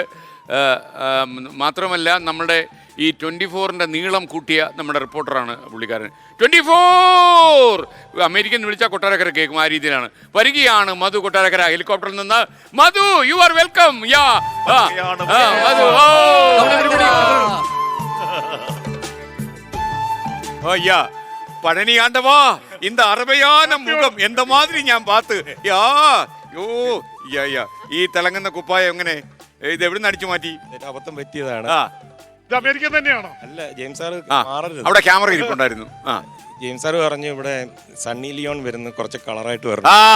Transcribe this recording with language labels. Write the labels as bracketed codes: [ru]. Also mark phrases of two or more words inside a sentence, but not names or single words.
[ml] മാത്രമല്ല നമ്മുടെ ഈ 24-ന്റെ നീളം കൂട്ടിയ നമ്മുടെ റിപ്പോർട്ടറാണ് പുള്ളിക്കാരൻ. 24 അമേരിക്കൻ വിളിച്ചാൽ കൊട്ടാരക്കര കേൾക്കും, ആ രീതിയിലാണ്. വരികയാണ് മധു കൊട്ടാരക്കര ഹെലികോപ്റ്ററിൽ നിന്ന്. മധു, [en] you are welcome. [ml] മധു, [ta] ஐயா பழனி ஆண்டவா, இந்த அருமையான முகம் எந்த மாதிரி [ml] ഞാൻ പാത്ത് [ta] യാ യോ യാ യാ. [ml] ഈ തിളങ്ങുന്ന കുപ്പായം എങ്ങനെ ഇത് എവിടെ നിന്ന് അടിച്ചു മാറ്റി? അബദ്ധം പറ്റിയതാണ്. അമേരിക്കൻ തന്നെയാണോ? അല്ല, ജെയിംസ് സാർ അവിടെ ക്യാമറ ഇരിപ്പുണ്ടായിരുന്നു. ജെയിംസ് സാർ പറഞ്ഞു ഇവിടെ സണ്ണി ലിയോൺ വരുന്നു, കുറച്ച് കളറായിട്ട് വരുന്നു.